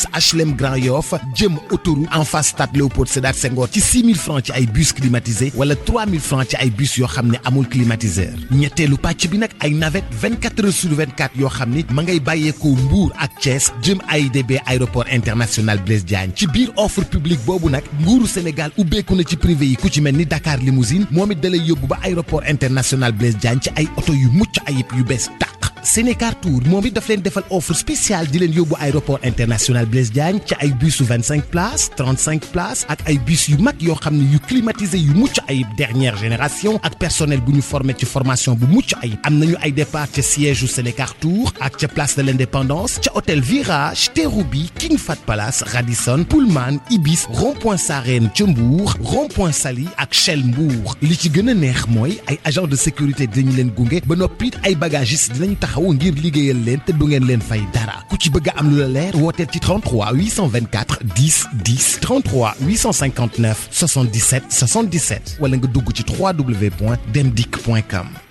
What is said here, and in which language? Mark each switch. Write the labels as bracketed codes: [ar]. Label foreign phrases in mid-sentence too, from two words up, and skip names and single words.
[wo] HLM Grand Yoff jëm autoroute [fr] en face [wo] stade Léopold Sédar Senghor ci 6000 francs ci ay [fr] bus climatisé [wo] wala 3000 francs ci ay bus yoo xam ne amul climatiseur ñetteelu pàcc bi nag ay navette [fr] 24 heures sur 24 [wo] yoo xam ni ma ngay bàyyeekoo Mbour ak Thiès jëm AIBD aéroport international Blaise Diagne ci biir [fr] offre publique [wo] boobu nag nguuru Sénégal ubbeeku na ci privé yi ku ci mel ni Dakar Limousine moom it da lay yóbbu ba aéroport international Blaise Diagne ci ay oto yu mucc ayib yu bees tàq Sénécar Tour moom it daf leen defal [fr] offre spéciale [wo] di leen yóbbu aéroport international Blaise Diagne ci ay bus [fr] 25 places 35 places [wo] ak ay bus yu mag yoo xam ne yu climatisé yu mucc ayib dernière génération ak personnel bu ñu formé ci formation bu mucc ayib am nañu ay départ ca siège u Sénécar Tour ak ca place de l'Indépendance ca hôtel Virage Terrou-Bi King Fahd Palace Radisson Pullman Ibis rond-point Sarène ca Mbour rond-point Saly ak Shell Mbour li ci gën a neex mooy ay [fr] agent de sécurité [wo] dinañu leen gunge ba noppi ay bagagistes dinañu taxaw ngir liggéeyal leen te du ngeen leen fay dara ku ci bëgg a am lu la leer wooteel ci 33 824 10 10 33 859 77 77 wala nga dugg ci www.demdik.com.